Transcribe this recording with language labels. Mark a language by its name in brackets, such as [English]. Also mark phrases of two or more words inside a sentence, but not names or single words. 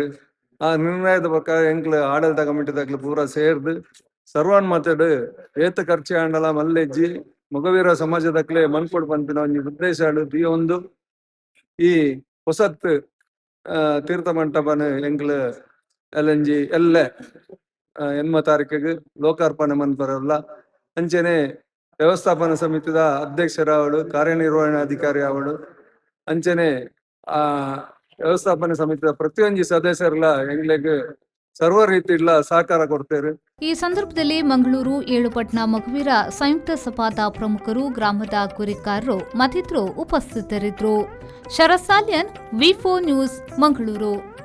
[Tulu] ಆ ನಿರ್ಣಯದ ಪ್ರಕಾರ ಎಂಕ್ಲ ಆಡಳಿತ ಕಮಿಟಿ ದಕ್ಲ ಪೂರ ಸೇರ್ದು ಸರ್ವಾನ್ಮತಡ್ ಏತ ಖರ್ಚು ಆಂಡಲ ಮಲ್ಲೆಜ್ಜಿ ಮೊಗವೀರ ಸಮಾಜದಕ್ಲೆ ಮನ್ಕೊಡ್ ಬಂಪಿನ ಒಂಜಿ ಉದ್ದೇಶ ಈ ಒಂದು ಈ ಹೊಸತ್ ತೀರ್ಥ ಮಂಟಪನ ಎಂಕ್ಲ ಎಲ್ಲಂಜಿ ಎಲ್ಲೆ 8 ತಾರೀಕಿಗೆ ಲೋಕಾರ್ಪಣೆ ಮನ್ಪರಲ್ಲ. ಅಂಚನೆ ವ್ಯವಸ್ಥಾಪನಾ ಸಮಿತಿದ ಅಧ್ಯಕ್ಷರಾವಡು, ಕಾರ್ಯನಿರ್ವಹಣಾಧಿಕಾರಿ ಆವಡು, ಅಂಚನೆ ಆ ವ್ಯವಸ್ಥಾಪನಾ ಸಮಿತಿಯ ಪ್ರತಿಯೊಂದು ಸದಸ್ಯರಲ್ಲ ಎಂಗ್ಲೆಗ್ ಸರ್ವ ರೀತಿಯ ಸಹಕಾರ ಕೊಡ್ತೇವೆ. [Kannada] ಈ ಸಂದರ್ಭದಲ್ಲಿ ಮಂಗಳೂರು ಏಳುಪಟ್ನ ಮೊಗವೀರ ಸಂಯುಕ್ತ ಸಭಾದ ಪ್ರಮುಖರು, ಗ್ರಾಮದ ಗುರಿಕಾರರು ಮತ್ತಿತರರು ಉಪಸ್ಥಿತರಿದ್ದರು. ಶರತ್ ಸಾಲ್ಯನ್, ವಿ4 ನ್ಯೂಸ್, ಮಂಗಳೂರು.